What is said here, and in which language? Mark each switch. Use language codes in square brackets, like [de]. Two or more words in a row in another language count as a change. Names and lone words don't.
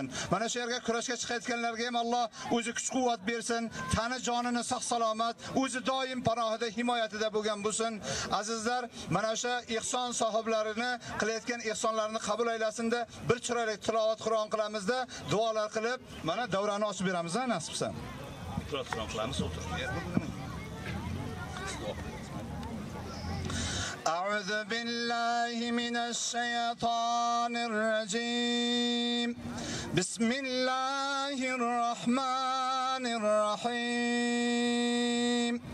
[uz] Mana shu yerga kurashga chiqayotganlarga ham Alloh o'zi kuch-quvvat bersin, tani jonini sog' salomat, o'zi doim panohida, himoyatida bo'lgan bo'lsin. Azizlar, mana o'sha ihson sohiblarini qilayotgan ihsonlarini qabul aylasin-da, bir chiroyli tilovat Qur'on qilamizda, duolar qilib, mana davrani ochib beramiz, nasibsa. Qur'on qilamiz, o'tir. [ar] أعوذ بالله من الشيطان الرجيم بسم الله الرحمن الرحيم